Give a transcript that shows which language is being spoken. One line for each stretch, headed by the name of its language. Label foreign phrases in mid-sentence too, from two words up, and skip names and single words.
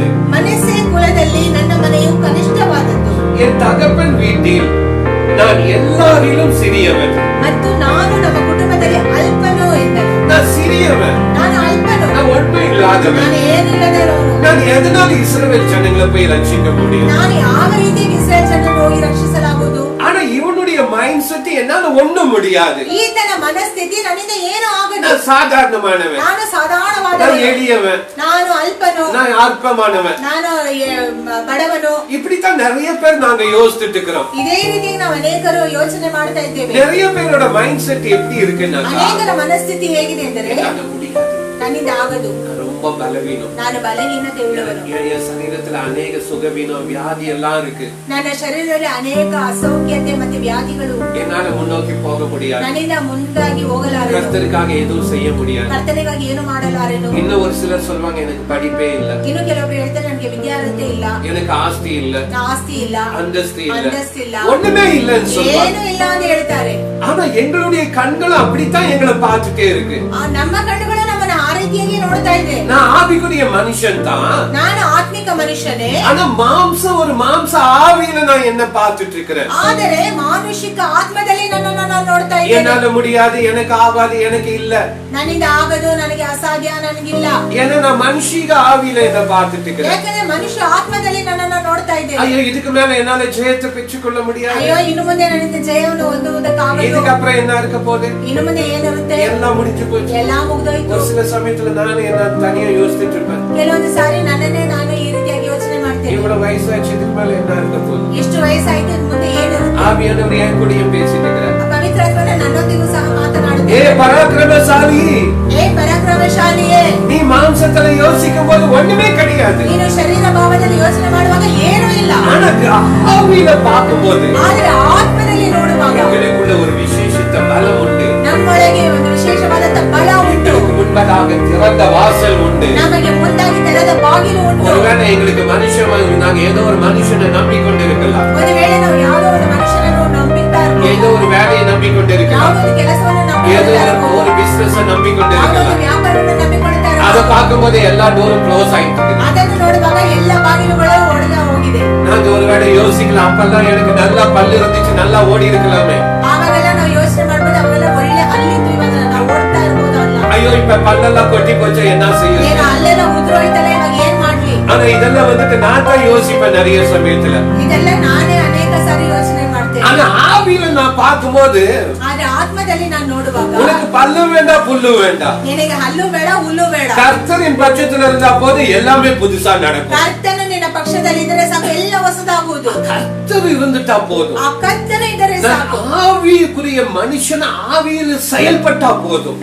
Kannada: ಮನಸ್ಸೆ ಕುಲದಲ್ಲಿ ನನ್ನ ಮನೆಯು ಕನಿಷ್ಠವಾದದ್ದು.
Tamil: என் தகப்பன் வீட்டில் நான் எல்லாரிலும் சிறியவன்.
Kannada: ಮತ್ತು ನಾನು ನಮ್ಮ ಕುಟುಂಬದಲ್ಲಿ ಅಲ್ಪನು ಎಂದನು.
Tamil: நான் சிறியவன்,
Kannada: ನಾನು ಅಲ್ಪನು,
Tamil: நான் ஒன்றும் இல்லாதவன்.
Kannada: ನಾನು ಏನಿಲ್ಲದವನು.
Tamil: நான் எதனால இஸ்ரவேல் ஜனங்களை போய் ரட்சிக்க முடியும்?
Kannada: ನಾನು ಯಾವ ರೀತಿಯಾಗಿ ಇಸ್ರಾಯೇಲ್ ಜನರನ್ನು ಹೋಗಿ ರಕ್ಷಿಸಲಾಗುವುದು?
Tamil: ஆனா இவனுடைய
English: mind set
Tamil: என்னால ஒண்ணும் முடியாது.
Kannada: ಈತನ ಮನಸ್ಥಿತಿ ನನ್ನಿಂದ ಏನು ಆಗದು.
Tamil: நான் சாதாரணமானவன்,
Kannada: ನಾನು ಸಾಧಾರಣವಾದವನು,
Tamil: நான் எளியவன்,
Kannada: ನಾನು ಅಲ್ಪನು,
Tamil: நான் அற்பமானவன்,
Kannada: ನಾನು ಬಡವನು.
Tamil: இப்படித்தான் நிறைய பேர் நாங்க யோசிச்சுட்டு இருக்கிறோம்.
Kannada: ಇದೇ ರೀತಿ ನಾವು ಅನೇಕರು ಯೋಚನೆ ಮಾಡ್ತಾ ಇದ್ದೇವೆ.
Tamil: நிறைய பேரோட
English: mind set
Tamil: எப்படி இருக்குன்னா,
Kannada: ಅನೇಕರ ಮನಸ್ಥಿತಿ ಹೇಗಿದೆ ಎಂದರೆ ನನ್ನಿಂದ ಆಗದು,
Tamil: ரொம்ப பலவீனம்,
Kannada: ನಾನು ಬಲಹೀನತೆ ಉಳ್ಳವನು,
Tamil: என் சரீரத்துல அநேக சுகவீனம் வியாதி எல்லாம் இருக்கு,
Kannada: ನನ್ನ ಶರೀರದಲ್ಲಿ ಅನೇಕ ಅಸೌಖ್ಯತೆ ಮತ್ತು ವ್ಯಾಧಿಗಳು,
Tamil: என்னால முன்னோக்கி போக முடியாது,
Kannada: ನನ್ನಿಂದ ಮುಂದಾಗಿ ಹೋಗಲಾರೆನು,
Tamil: கர்த்தருக்காக எதுவும் செய்ய முடியாது,
Kannada: ಕರ್ತನಿಗಾಗಿ ಏನು ಮಾಡಲಾರೆನು.
Tamil: இன்னும் ஒரு சிலர் சொல்வாங்க எனக்கு படிப்பே இல்ல,
Kannada: ಇನ್ನು ಕೆಲವರು ಹೇಳ್ತಾರೆ ನನಗೆ ವಿದ್ಯಾರ್ಹತೆ ಇಲ್ಲ,
Tamil: எனக்கு ஆஸ்தி இல்ல,
Kannada: ಆಸ್ತಿ ಇಲ್ಲ,
Tamil: அந்தஸ்து
Kannada: ಇಲ್ಲ,
Tamil: ஒண்ணுமே இல்லன்னு சொல்லுவாங்க.
Kannada: ಏನು ಇಲ್ಲ ಅಂತ ಹೇಳ್ತಾರೆ.
Tamil: ஆனா எங்களுடைய கண்களும் அப்படித்தான் எங்களை பார்த்துட்டே இருக்கு.
Kannada: ನಮ್ಮ ಕಣ್ಣುಗಳು ನಮ್ಮನ್ನ ಆ ರೀತಿಯಾಗಿ ನೋಡ್ತಾ ಇದೆ.
Tamil: நான் ஆவிக்குரிய மனுஷன் தான்,
Kannada: ನಾನು ಆತ್ಮಿಕ ಮನುಷ್ಯನೇ.
Tamil: ஆனா ஒரு மாம்ச ஆவியில நான் என்ன பார்த்துட்டு இருக்கிறேன்.
Kannada: ಆದರೆ ಮಾನುಷಿಕ ಆತ್ಮದಲ್ಲಿ ನನ್ನನ್ನು ನಾನು ನೋಡ್ತಾ ಇದ್ದೇನೆ.
Tamil: என்னால முடியாது, எனக்கு ஆகாது, எனக்கு இல்ல,
Kannada: ನನ್ನಿಂದ ಆಗದು, ನನಗೆ ಅಸಾಧ್ಯ, ನನಗಿಲ್ಲ.
Tamil: ஏன்னா நான் மனுஷிக ஆவியில என்ன பார்த்துட்டு இருக்கிறேன்.
Kannada: ಯಾಕಂದ್ರೆ ಮನುಷ್ಯ ಆತ್ಮದಲ್ಲಿ ನನ್ನನ್ನು ನೋಡ್ತಾ ಇದ್ದೇನೆ.
Tamil: ஐயோ இதுக்கு மேல என்னால ஜெயத்தை பெற்றுக்கொள்ள முடியாது,
Kannada: ಅಯ್ಯೋ ಇನ್ನು ಮುಂದೆ ನನ್ನಿಂದ ಜಯವನ್ನು ಹೊಂದುವುದಕ್ಕಾಗದು,
Tamil: இதுக்கு அப்புறம் என்ன இருக்க போகுது,
Kannada: ಇನ್ನು ಮುಂದೆ ಏನಿರುತ್ತೆ,
Tamil: எல்லாம் முடிஞ்சு போச்சு.
Kannada: ಎಲ್ಲಾ ಮುಗ್ದೋಯ್ತು.
Tamil: ஒரு சில சமயத்துல நானே என்ன தனியா யோசிச்சுட்டு இருப்பேன்.
Kannada: ಕೆಲವೊಂದು ಸಾರಿ ನನ್ನನ್ನೇ ನಾನು ಈ ರೀತಿಯಾಗಿ ಯೋಚನೆ ಮಾಡ್ತೇನೆ.
Tamil: இவ்வளவு வயசாச்சு, இதுக்கு மேல என்ன இருக்க போகுது,
Kannada: ಎಷ್ಟು ವಯಸ್ಸಾಯ್ತು, ಮುಂದೆ ಏನಿರುತ್ತೆ.
Tamil: ஆவியானவர் என் கூடயும் பேசிட்டு இருக்கிறார்.
Kannada: ಪವಿತ್ರಾತ್ಮನ ನನ್ನೊಂದಿಗೂ ಸಹ ಮಾತನಾಡುತ್ತಾರೆ.
Tamil: ஏ பராக்கிரமசாலி, ஏ பராக்கிரமசாலியே, நீ மாம்சத்துல யோசிக்கும் போது ஒண்ணுமே கிடையாது.
Kannada: ನೀನು ಶರೀರ ಭಾವದಲ್ಲಿ ಯೋಚನೆ ಮಾಡುವಾಗ ಏನೂ ಇಲ್ಲ.
Tamil: ஆனா ஆவியில பார்க்கும்போது,
Kannada: ಆದರೆ ಆತ್ಮದಲ್ಲಿ ನೋಡುವಾಗ
Tamil: எங்களுக்குள்ள ஒரு விசேஷித்த பலம் உண்டு.
Kannada: ನಮ್ಮೊಳಗೆ ಒಂದು ವಿಶೇಷವಾದ ಬಲ ಉಂಟು.
Tamil: முன்பதாக திறந்த வாசல் உண்டு.
Kannada: ನಮಗೆ ಮುಂದಾಗಿ ತೆರೆದ ಬಾಗಿಲು ಉಂಟು.
Tamil: ஒருவேளை எங்களுக்கு நாங்க ஏதோ ஒரு மனுஷனை நம்பிக்கொண்டிருக்கலாம்.
Kannada: ಒಂದು ವೇಳೆ ನಾವು ಯಾವುದೋ ಒಂದು ಮನುಷ್ಯನನ್ನು ನಂಬಿತಾ ಇರಬಹುದು.
Tamil: ஏதோ ஒரு வேலையை நம்பிக்கொண்டிருக்கலாம்.
Kannada: ಯಾವುದೋ ಒಂದು ಕೆಲಸವನ್ನು
Tamil: ஏதோ
Kannada: ನಂಬಿತಾ ಇರಬಹುದು.
Tamil: ஒரு பிசினஸ் நம்பிக்கொண்டிருக்கலாம்.
Kannada: ಯಾವುದೋ ವ್ಯಾಪಾರವನ್ನು ನಂಬಿಕೊಳ್ತಾ ಇರಬಹುದು.
Tamil: அதை பார்க்கும்போது எல்லா டோரும் க்ளோஸ் ஆயிட்டு இருக்கு.
Kannada: ಅದನ್ನು ನೋಡುವಾಗ ಎಲ್ಲ ಬಾಗಿಲುಗಳು ಒಡೆದು ಹೋಗಿದೆ.
Tamil: நாங்க ஒருவேளை யோசிக்கலாம், அப்பெல்லாம் எனக்கு நல்லா பல்லு இருந்துச்சு, நல்லா ஓடி இருக்கலாமே.
Kannada: ಆವಾಗೆಲ್ಲ ನಾವು ಯೋಚನೆ ಮಾಡ್ಬೋದು, ಅವೆಲ್ಲ ಒಳ್ಳೆ ಅಲ್ಲಿದ್ದು ಇವಾಗ ನಾವು ಓಡ್ತಾ ಇರ್ಬೋದು ಅಲ್ಲ.
Tamil: ஐயோ இப்ப பல்லெல்லாம் கொட்டி போச்சு, என்ன செய்யுது?
Kannada: ಏನು ಅಲ್ಲೆಲ್ಲ ಉದುರೋಯ್ತಲ್ಲ, ಇವಾಗ ಏನ್ ಮಾಡ್ಲಿ?
Tamil: ஆனா இதெல்லாம் வந்துட்டு நான் தான் யோசிப்பேன் நிறைய சமயத்துல.
Kannada: ಇದೆಲ್ಲ ನಾನೇ ಅನೇಕ ಸಾರಿ ಯೋಚನೆ ಮಾಡ್ತೇನೆ.
Tamil: ஆனா ஆவியில நான் பார்க்கும்போது,
Kannada: ಆದ್ರೆ ಆತ್ಮದಲ್ಲಿ ನಾನು ನೋಡುವಾಗ
Tamil: உனக்கு பல்லு வேண்டாம் புல்லு வேண்டாம்,
Kannada: ನಿನಗೆ ಹಲ್ಲು ಬೇಡ ಹುಲ್ಲು ಬೇಡ.
Tamil: கர்த்தரின் பட்சத்துல இருந்தா போது எல்லாமே புதுசா நடக்கும்.
Kannada: ಕರ್ತನು ನಿನ್ನ ಪಕ್ಷದಲ್ಲಿ ಇದ್ದರೆ ಸಾಕು, ಎಲ್ಲ ಹೊಸದಾಗುವುದು.
Tamil: கர்த்தர் இருந்துட்டா போதும்.
Kannada: ಆ ಕರ್ತನು ಇದ್ದರೆ ಸಾಕು.
Tamil: ஆவிக்குரிய மனுஷன் ஆவியில் செயல்பட்டா போதும்.